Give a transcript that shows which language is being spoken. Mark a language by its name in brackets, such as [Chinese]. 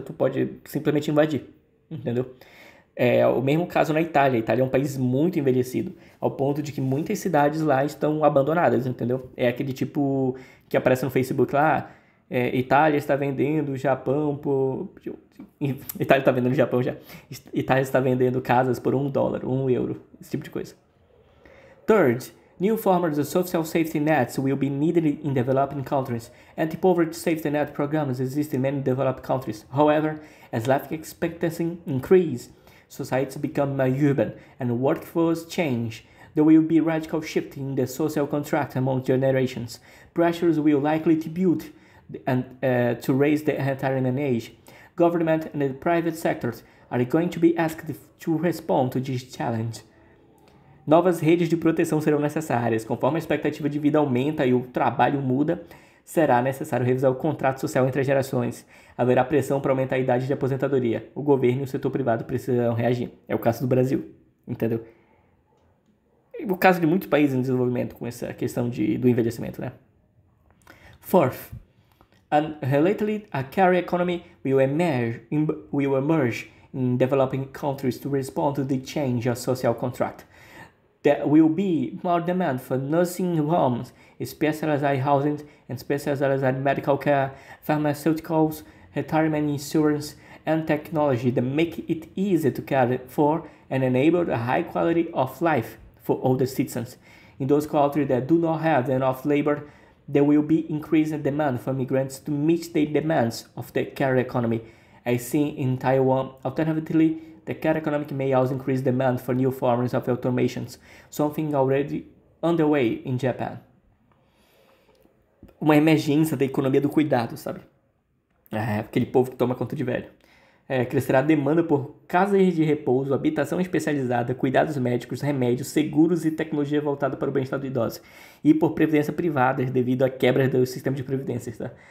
[Portuguese] Tu pode simplesmente invadir, entendeu? É o mesmo caso na Itália. A Itália é um país muito envelhecido, ao ponto de que muitas cidades lá estão abandonadas, entendeu? É aquele tipo que aparece no Facebook lá, Itália está vendendo Japão por... Itália está vendendo Japão já. Itália está vendendo casas por $1, €1, esse tipo de coisa. [English] Third, new forms of social safety nets will be needed in developing countries. Anti-poverty safety net programs exist in many developed countries. However, as life expectancy increases, societies become more urban and workforce change. There will be radical shift in the social contract among generations. Pressures will likely to build and to raise the retirement age. Government and the private sectors are going to be asked to respond to this challenge. [Portuguese] Novas redes de proteção serão necessárias. Conforme a expectativa de vida aumenta e o trabalho muda, será necessário revisar o contrato social entre as gerações. Haverá pressão para aumentar a idade de aposentadoria. O governo e o setor privado precisam reagir. É o caso do Brasil, entendeu? O caso de muitos países em desenvolvimento com essa questão do envelhecimento, né? [English] Fourth, relatedly, a career economy will emerge in developing countries to respond to the change of social contract. There will be more demand for nursing homes, specialized housing, and specialized medical care, pharmaceuticals, retirement insurance, and technology that make it easy to care for and enable a high quality of life for older citizens. In those countries that do not have enough labor, there will be increasing demand for migrants to meet the demands of the care economy, as seen in Taiwan. Alternatively, the care economy may also increase demand for new forms of automations, something already underway in Japan. [Portuguese] Uma emergência da economia do cuidado, sabe? Aquele povo que toma conta de velho. Crescerá a demanda por casas de repouso, habitação especializada, cuidados médicos, remédios, seguros e tecnologia voltada para o bem-estar do idoso. E por previdência privada, devido à quebra do sistema de previdências. Tá?